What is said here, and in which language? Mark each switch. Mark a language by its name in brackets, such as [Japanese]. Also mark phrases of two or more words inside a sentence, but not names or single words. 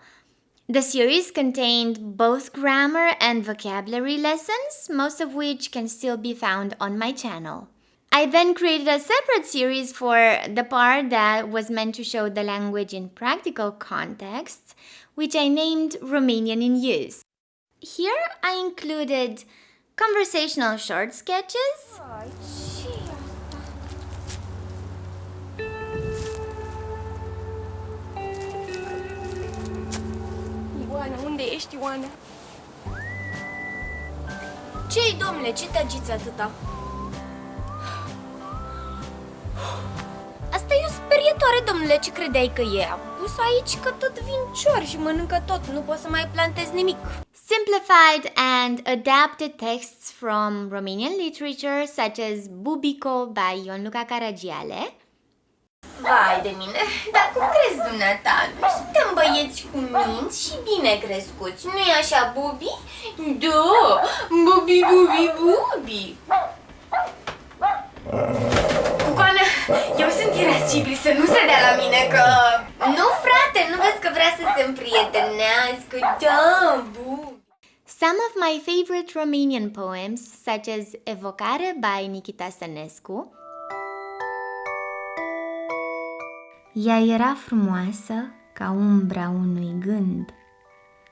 [English] The series contained both grammar and vocabulary lessons, most of which can still be found on my channel. I then created a separate series for the part that was meant to show the language in practical contexts, which I named Romanian in Use. Here I included conversational short sketches, [Romanian] Ioana, unde ești, Ioana? Ce-i, domnule, ce te agiți atâta? Asta e o sperietoare, domnule, ce credeai că e? Am pus-o aici că tot vin ciori și mănâncă tot, nu pot să mai plantez nimic. [English] simplified and adapted texts from Romanian literature such as Bubico by Ion Luca Caragiale. [Romanian] Vai de mine, dar cum crezi dumneata? Noi suntem băieți cu minți și bine crescuți, nu-i așa, Bubi? Da, Bubi, Bubi, Bubi! Cucoană, eu sunt irascibil să nu se dea la mine că... Nu, frate, nu vezi că vrea să se împrietenească, da, Bubi! [English] Some of my favorite Romanian poems, such as Evocare by Nikita Stănescu. [Romanian] Ea era frumoasă ca umbra unui gând.